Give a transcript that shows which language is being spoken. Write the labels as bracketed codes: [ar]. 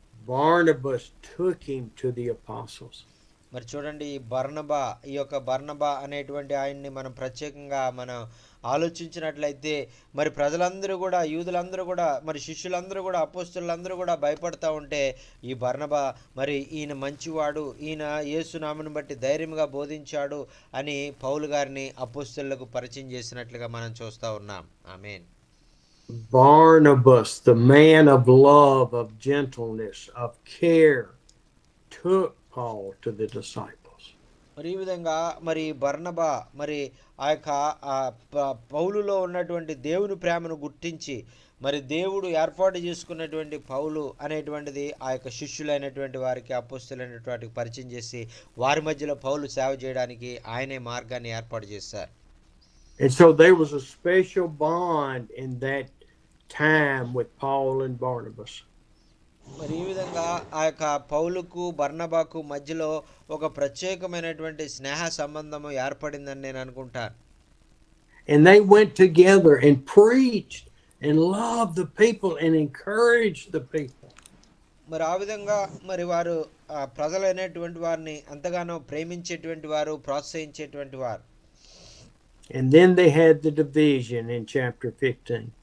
[en] Barnabas took him to the apostles. [te] మరి చూడండి, ఈ యొక్క బర్నబా అనేటువంటి ఆయన్ని మనం ప్రత్యేకంగా మనం ఆలోచించినట్లయితే మరి ప్రజలందరూ కూడా యూదులందరూ కూడా మరి శిష్యులందరూ కూడా అపోస్తలులందరూ కూడా భయపడతా ఉంటే ఈ బర్నబా మరి ఈయన మంచివాడు, ఈయన యేసు నామమును బట్టి ధైర్యంగా బోధించాడు అని పౌలు గారిని అపోస్తలులకు పరిచయం చేసినట్లుగా మనం చూస్తూ ఉన్నాం. ఆమేన్. [en] Barnabas, the man of love, of gentleness, of care, took Paul to the disciples. [te] మరి ఈ విధంగా మరి బర్నబా మరి ఆ యొక్క పౌలులో ఉన్నటువంటి దేవుని ప్రేమను గుర్తించి మరి దేవుడు ఏర్పాటు చేసుకున్నటువంటి పౌలు అనేటువంటిది ఆ యొక్క శిష్యులైనటువంటి వారికి అపోస్తులైనటువంటి వారికి పరిచయం చేసి వారి మధ్యలో పౌలు సేవ చేయడానికి ఆయనే మార్గాన్ని ఏర్పాటు చేశారు. [en] And so there was a special bond in that time with Paul and Barnabas. [te] మరి ఈ విధంగా ఆ యొక్క పౌలుకు బర్నబాకు మధ్యలో ఒక ప్రత్యేకమైనటువంటి స్నేహ సంబంధము ఏర్పడిందని నేను అనుకుంటాను. [en] And they went together and preached and loved the people and encouraged the people. [te] మరి ఆ విధంగా మరి వారు ప్రజలైనటువంటి వారిని ఎంతగానో ప్రేమించేటువంటి వారు, ప్రోత్సహించేటువంటి వారు. [en] And then they had the division in chapter 15.